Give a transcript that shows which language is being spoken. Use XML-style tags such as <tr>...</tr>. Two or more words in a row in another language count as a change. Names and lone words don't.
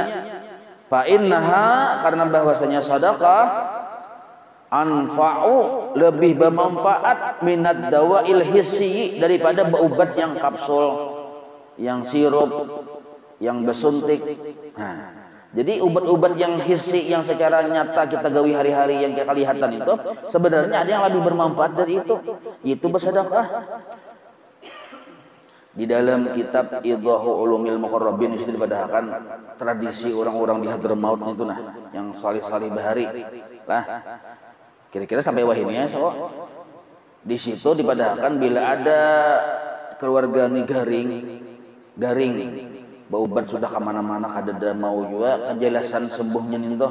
<ar>فإنها,</ar> <id>karena bahwasanya sedekah anfa'u, lebih bermanfaat</id> <ar>من الدواء الحسي,</ar> <id>daripada berobat yang kapsul, yang sirup, yang bersuntik. Nah, jadi obat-obat yang hissi, yang secara nyata kita gawi hari-hari, yang kita kelihatan itu sebenarnya ada yang lebih bermanfaat dari itu bersedekah.</id> <bjn>Di dalam kitab Idhahu Ulumil Muqarrabin itu dipadahkan tradisi orang-orang di Hadramaut itu nah, yang salih-salih bahari. Lah, kira-kira sampai wahininya so. Di situ dipadahkan bila ada keluarga nih garing baubat sudah kemana-mana kada mau juga kejelasan sembuhnya itu.</bjn>